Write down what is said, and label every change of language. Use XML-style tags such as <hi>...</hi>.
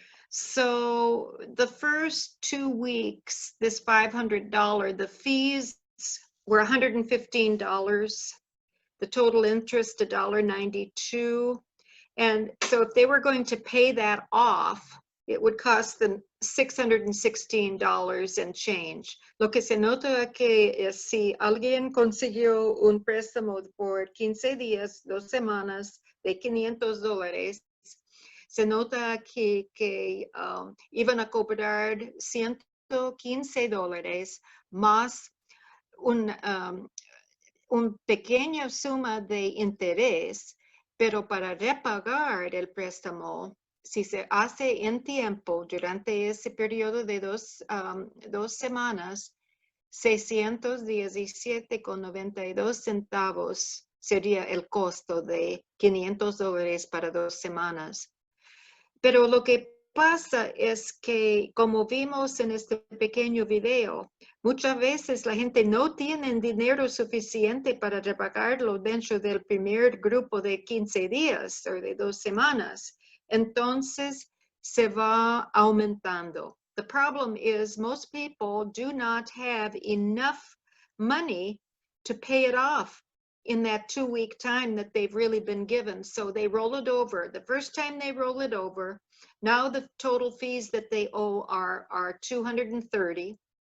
<en>So the first 2 weeks, this $500, the fees were $115. The total interest, $1.92. And so if they were going to pay that off, it would cost them $616 and change.</en> <es>Lo que se nota que es si alguien consiguió un préstamo por 15 días, 2 semanas de $500, se nota que iban a cobrar $115 más un pequeña suma de interés, pero para repagar el préstamo, si se hace en tiempo durante ese periodo de 2 semanas, 617,92 centavos sería el costo de $500 para 2 semanas. Pero lo que pasa es que, como vimos en este pequeño video, muchas veces la gente no tiene dinero suficiente para repagarlo dentro del primer grupo de 15 días o de 2 semanas. Entonces, se va aumentando.</es> <en>The problem is most people do not have enough money to pay it off in that 2-week time that they've really been given. So they roll it over. The first time they roll it over, now the total fees that they owe are $230.</en>